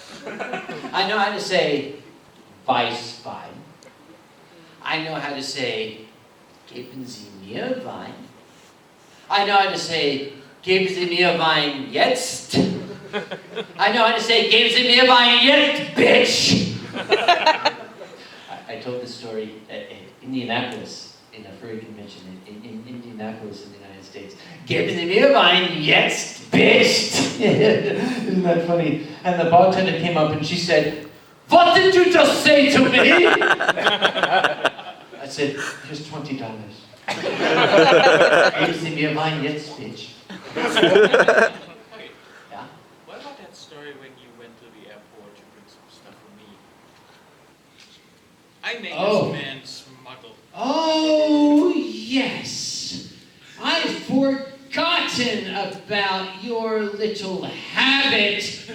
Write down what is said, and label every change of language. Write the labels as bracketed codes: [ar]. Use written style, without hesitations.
[en] I know how to say [de] weiß Wein. [en] I know how to say [de] geben Sie mir Wein. [en] I know how to say, [de] geben Sie mir Wein jetzt. [en] I know how to say, [de] geben Sie mir Wein jetzt, [en] bitch. I told this story at Indianapolis, in a furry convention in Indianapolis in the United States. [de] Geben Sie mir Wein jetzt, bitch. [en] Isn't that funny? And the bartender came up and she said, what did you just say to me? I said, here's $20. [de] Geben Sie mir Wein jetzt, bitch. [en] Wait, Yeah? what about that story when you went to the airport to bring some stuff for me? I made Oh. this man smuggle. Oh, yes. I've forgotten about your little habit.